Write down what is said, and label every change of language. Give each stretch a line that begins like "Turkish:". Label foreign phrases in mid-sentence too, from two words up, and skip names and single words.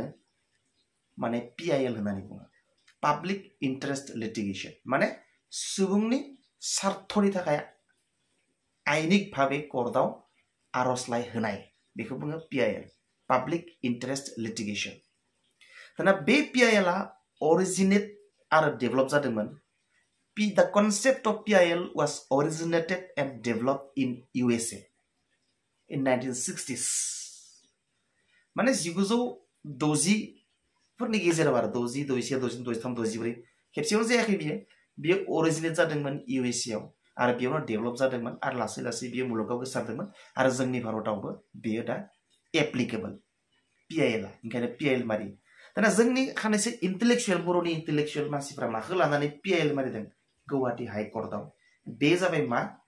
Bodo: माने पिआइएल होननानै बुङो
English: public interest litigation
Bodo: माने सुबुंनि सार्थनि थाखाय आयेनिक भाबै कर्टआव आर'जलाइ होनाय बेखौ बुङो पिआइएल
English: public interest litigation
Bodo: दाना बे पिआइएलआ अरिजिनेट आरो डेभेलप जादोंमोन
English: the concept of PIL was originated and developed in USA in 1960s
Bodo: माने 1960 फोरनि गेजेराव आरो 60 61 62 63 64 खेबसेयावनो जायाखै बियो अरिजिनेट जादोंमोन इउएसए आव आरो बेयावनो डेभेलप जादोंमोन आरो लासै लासै बियो मुलुगाव गोसारदोंमन आरो जोंनि भारतआवबो बियो दा एप्लिकेबल पिआइएलआ ओंखायनो पिआइएल मारि दाना जोंनि खानैसो इन्टेलेक्चुएल बर'नि इन्टेलेक्चुएल मानसिफ्रा माखौ लानानै पिआइएल मारिदों गुवाहाटी हाइकर्टआव बे जाबाय मा